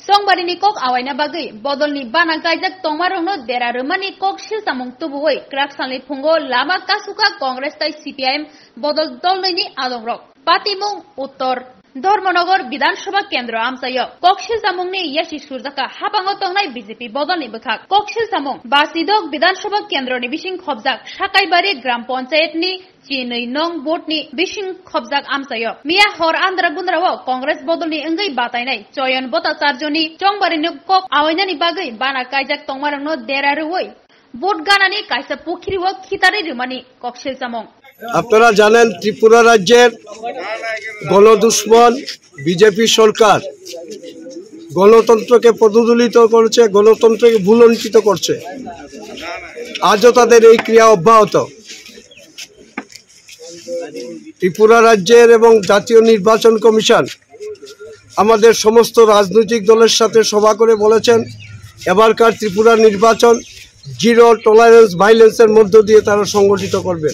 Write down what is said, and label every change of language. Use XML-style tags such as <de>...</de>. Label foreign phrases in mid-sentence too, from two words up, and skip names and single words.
<trp>Chongbarini kok awaina bagi bodolni bana gaijak tongmarongno derarumani kok silsamung tubuwei kraksanli phungo lama kasuka Congress tai CPIM bodol dolnoini adongrok patimung uttor</trp> <bn>ধর্মনগর বিধানসভা কেন্দ্র</bn> <trp>আমসায় ককশিল সামুংনি ইয়াশি সুরজাকা হাবাঙ্গ তংনাই বিজেপি বদলনি বখাক ককশিল সামুং বাসিদক বিধানসভা কেন্দ্রনি বিশিং খবজাক সাকাইবাড়ি গ্রাম পঞ্চায়েতনি চিনৈ নং বোর্ডনি বিশিং খবজাক আমসায় মিয়া হর আন্দ্রা গুন্দ্রাও কংগ্রেস বদলনি অঙ্গৈ বাতাইনাই চয়ন বতাচার্যনি চংবারিনি কক আওয়াইনানি বাগৈ বানা কাইজাক তংমারংনো দেরারুই ভোট গানানি কাইসা পুখিরিও খিতারে রুমানি ককশিল সামুং।</trp> <bn>আপনারা জানেন ত্রিপুরা রাজ্যের গণদুশ্মন বিজেপি সরকার গণতন্ত্রকে প্রদূলিত করছে, গণতন্ত্রকে ভুলুণ্ঠিত করছে। আজও তাদের এই ক্রিয়া অব্যাহত। ত্রিপুরা রাজ্যের এবং জাতীয় নির্বাচন কমিশন আমাদের সমস্ত রাজনৈতিক দলের সাথে সভা করে বলেছেন এবারকার ত্রিপুরা নির্বাচন</bn> <en>zero tolerance violence</en> <bn>মধ্য দিয়ে তারা সংগঠিত করবে।</bn>